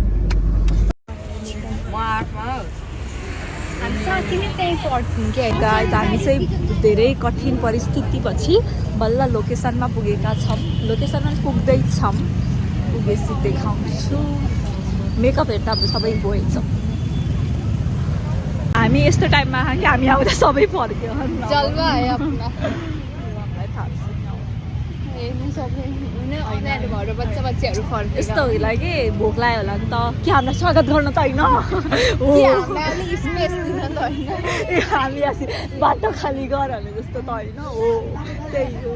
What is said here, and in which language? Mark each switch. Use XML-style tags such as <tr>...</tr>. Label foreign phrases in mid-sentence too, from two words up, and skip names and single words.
<ne>गाइज हामी चाहिँ धेरै कठिन परिस्थिति पछि बल्ल लोकेसनमा पुगेका छौँ. लोकेसनमा पुग्दैछौँ. पुगेपछि देखाउँछु. मेकअप हेर्दा अब सबै गएछ. हामी यस्तो टाइममा कि हामी आउँदा सबै फर्क्यो</ne> <hi>जलवा है अपना</hi> <ne>हामीलाई थाहा छैन। हेर्नु सबै अनाहरू भएर बच्चाहरू फर्केर यस्तो होला कि भोक लाग्यो होला नि त कि हामीलाई स्वागत गर्न त होइन हो कि हामीलाई अलिक स्पेस दिन त होइन ए हामी asi बाटो खाली गर भने जस्तो त होइन हो त्यही हो</ne>